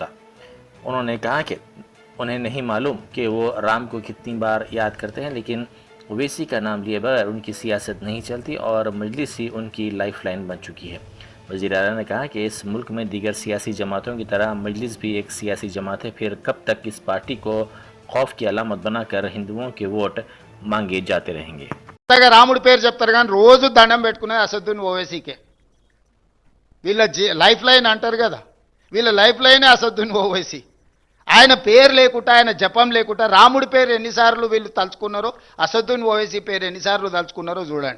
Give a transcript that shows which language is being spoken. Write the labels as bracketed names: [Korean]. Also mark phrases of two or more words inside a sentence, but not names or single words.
[Urdu] انہوں نے کہا کہ انہیں نہیں معلوم کہ وہ رام کو کتنی بار یاد کرتے ہیں، لیکن اویسی کا نام لیے بغیر ان کی سیاست نہیں چلتی اور مجلس ہی ان کی [English] life line [Urdu] بن چکی ہے۔ وزیر اعلیٰ نے کہا کہ اس ملک میں دیگر سیاسی جماعتوں کی طرح مجلس بھی ایک سیاسی جماعت ہے، پھر کب تک اس پارٹی کو خوف کی علامت بنا کر ہندوؤں کے ووٹ مانگے جاتے رہیں گے؟ [Telugu] రాముడి పేరు చెప్తారు కానీ రోజు దండం పెట్టుకునేది అసదుద్దీన్ ఓవైసీకే. వీళ్ళ [English] life line [Telugu] అంటారు కదా, వీళ్ళ [English] life line [Telugu] అసదుద్దీన్ ఓవైసీ. ఆయన పేరు లేకుండా, ఆయన జపం లేకుండా రాముడి పేరు ఎన్నిసార్లు వీళ్ళు తలుచుకున్నారో, అసదుద్దీన్ ఓవైసీ పేరు ఎన్నిసార్లు తలుచుకున్నారో చూడండి.